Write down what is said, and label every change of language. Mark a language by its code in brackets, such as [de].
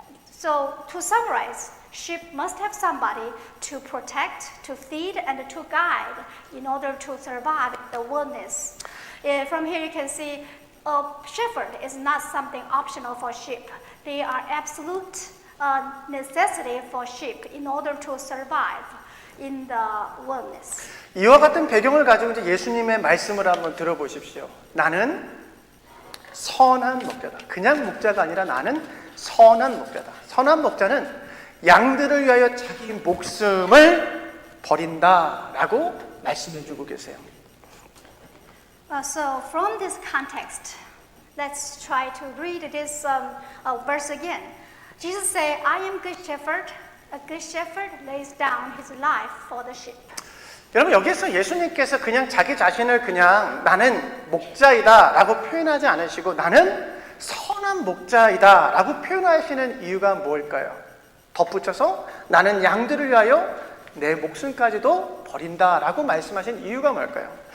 [en] So to summarize, sheep must have somebody to protect, to feed, and to guide in order to survive the wilderness. From here you can see a shepherd is not something optional for sheep. They are absolute necessity for sheep in order to survive in the wilderness. [ko] 이와 같은 배경을 가지고 이제 예수님의 말씀을 한번 들어보십시오. 나는 선한 목자다. 그냥 목자가 아니라 나는 선한 목자다. 선한 목자는 양들을 위하여 자기 목숨을 버린다라고 말씀해주고 계세요. [en] So from this context, let's try to read this verse again. Jesus said, I am good shepherd. A good shepherd lays down his life for the sheep. [ko] 여러분 여기서 예수님께서 그냥 자기 자신을 그냥 나는 목자이다 라고 표현하지 않으시고 나는 선한 목자이다 라고 표현하시는 이유가 뭘까요? 덧붙여서 나는 양들을 위하여 내 목숨까지도 버린다 라고 말씀하신 이유가 뭘까요?